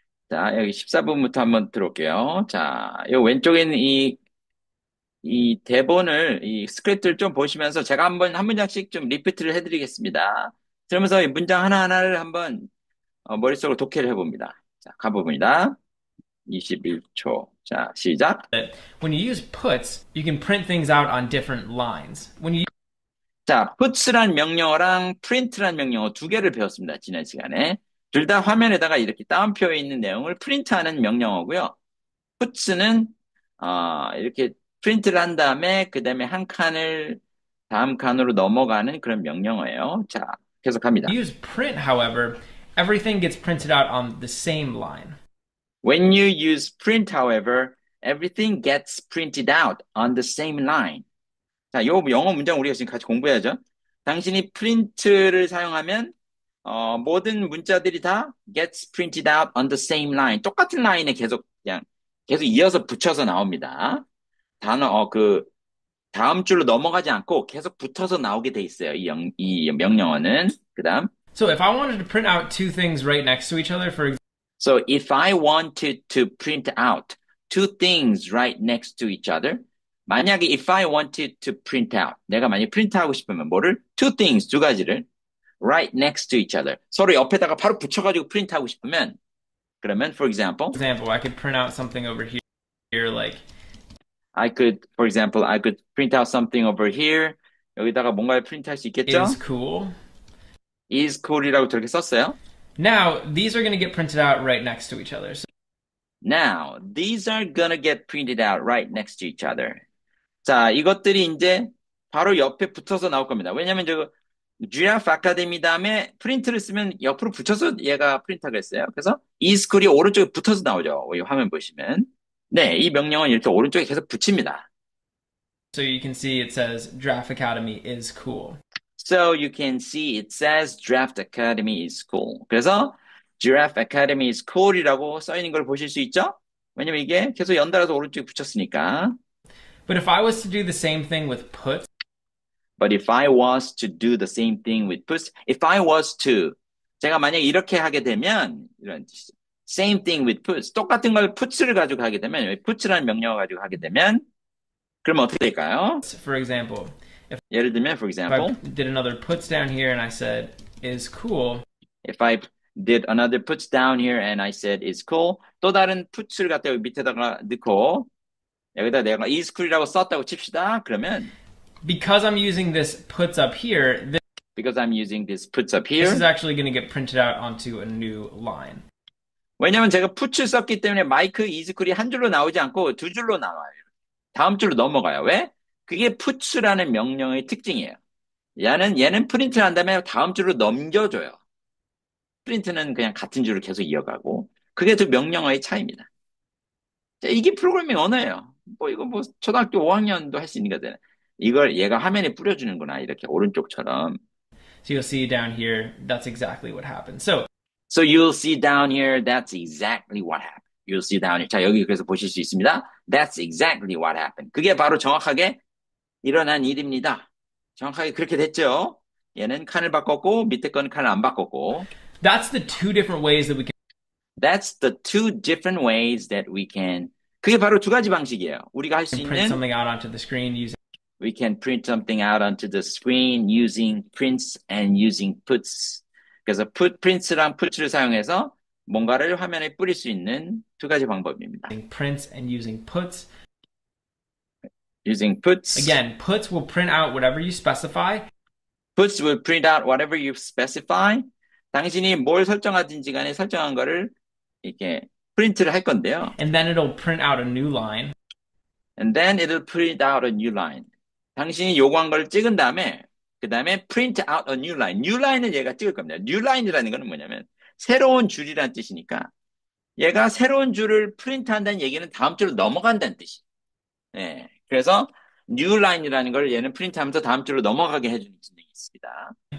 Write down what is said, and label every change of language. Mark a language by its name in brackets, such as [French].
[Korean] 자, 여기 14분부터 한번 들어올게요. 자, 이 왼쪽에 있는 이 대본을, 이 스크립트를 좀 보시면서 제가 한 문장씩 좀 리피트를 해드리겠습니다. 그러면서 이 문장 하나하나를 한번 머릿속으로 독해를 해봅니다. 자, 가봅니다. 21초. 자, 시작. [English] That when you use puts, you can print things out on different lines. When you [Korean] 자, puts란 명령어랑 print란 명령어 두 개를 배웠습니다. 지난 시간에. 둘 다 화면에다가 이렇게 따옴표에 있는 내용을 프린트하는 명령어고요. puts는 이렇게 프린트를 한 다음에 그 다음에 한 칸을 다음 칸으로 넘어가는 그런 명령어예요. 자, 계속합니다. [English] use print, however, everything gets printed out on the same line. When you use print, however, everything gets printed out on the same line. [Korean] 자, 요 영어 문장 우리가 지금 같이 공부해야죠. 당신이 프린트를 사용하면 모든 문자들이 다 [English] gets printed out on the same line. [Korean] 똑같은 라인에 계속 이어서 붙여서 나옵니다. 다음 줄로 넘어가지 않고 계속 붙어서 나오게 돼 있어요. 이 명령어는. 그 다음. [English] So if I wanted to print out two things right next to each other, So if I wanted to print out two things right next to each other, [Korean] 만약에 [English] if I wanted to print out, [Korean] 내가 만약에 프린트하고 싶으면 뭐를? [English] Two things, [Korean] 두 가지를 [English] right next to each other. [Korean] 서로 옆에다가 바로 붙여가지고 프린트하고 싶으면 그러면 [English] for example, I could print out something over here like for example, I could print out something over here. [Korean] 여기다가 뭔가를 프린트할 수 [English] is [Korean] 있겠죠? [English] cool. is cool [Korean] 이라고 저렇게 썼어요. [English] Now, these are going to get printed out right next to each other. So Now, these are gonna get printed out right next to each other. [Korean] 자, 이것들이 이제 바로 옆에 붙어서 나올 겁니다. 왜냐면 GF 아카데미 다음에 프린트를 쓰면 옆으로 붙여서 얘가 프린트하가 했어요. 그래서 이 스쿨이 오른쪽에 붙어서 나오죠. 이 화면 보시면. 네, 이 명령은 이렇게 오른쪽에 계속 붙입니다. [English] you can see it says Draft Academy is cool. So you can see it says Draft Academy is cool. [Korean] 그래서 Giraffe Academy [English] is cool [Korean] 이라고 써 있는 걸 보실 수 있죠? 왜냐면 이게 계속 연달아서 오른쪽에 붙였으니까. [English] But if I was to do the same thing with puts, But if I was to do the same thing with puts, if I was to, [Korean] 제가 만약 이렇게 하게 되면, 이런 뜻이죠. [English] Same thing with puts. [Korean] 똑같은 걸 puts를 가지고 하게 되면, puts라는 명령어 가지고 하게 되면, 그러면 어떻게 될까요? [English] for example, [Korean] 예를 들면, for [English] if I example, did another puts down here and I said is cool, if I did another puts down here and I said it's cool, [Korean] 또 다른 puts를 갖다 여기 밑에다가 넣고, 여기다 내가 [English] is cool [Korean] 이라고 썼다고 칩시다. 그러면, [English] because I'm using this puts up here, because I'm using this puts up This is here. actually going to get printed out onto a new line. [Korean] 왜냐면 제가 put을 썼기 때문에 마이크 이즈쿨이 한 줄로 나오지 않고 두 줄로 나와요. 다음 줄로 넘어가요. 왜? 그게 puts라는 명령의 특징이에요. 얘는 프린트를 한 다음에 다음 줄로 넘겨줘요. 프린트는 그냥 같은 줄을 계속 이어가고 그게 두 명령어의 차이입니다. 자, 이게 프로그래밍 언어예요. 뭐 이거 뭐 초등학교 5학년도 할 수 있는 거잖아요. 이걸 얘가 화면에 뿌려주는구나. 이렇게 오른쪽처럼. [English] So you'll see down here, that's exactly what happened. So So you'll see down here, that's exactly what happened. You'll see down here. [Korean] 자, 여기 그래서 보실 수 있습니다. [English] That's exactly what happened. [Korean] 그게 바로 정확하게 일어난 일입니다. 정확하게 그렇게 됐죠? 얘는 칸을 바꿨고, 밑에 건 칸을 안 바꿨고. [English] that's the two different ways that we can That's the two different ways that we can. [Korean] 그게 바로 두 가지 방식이에요. 우리가 할 수 [English] print [Korean] 있는 [English] something out onto the screen using we can print something out onto the screen using prints and using puts. [Korean] 그래서 prints랑 puts를 사용해서 뭔가를 화면에 뿌릴 수 있는 두 가지 방법입니다. [English] prints and using puts. Using puts. Again, puts will print out whatever you specify. Puts will print out whatever you specify. [Korean] 당신이 뭘 설정하든지 간에 설정한 거를 이렇게 프린트를 할 건데요. [English] And then it'll print out a new line. And then it'll print out a new line. [Korean] 당신이 요구한 걸 찍은 다음에 그 다음에 [English] print out a new line. [Korean] new line을 얘가 찍을 겁니다. new line이라는 거는 뭐냐면 새로운 줄이라는 뜻이니까 얘가 새로운 줄을 프린트한다는 얘기는 다음 줄로 넘어간다는 뜻이. 네, 그래서 new line이라는 걸 얘는 프린트하면서 다음 줄로 넘어가게 해주는 기능이 있습니다.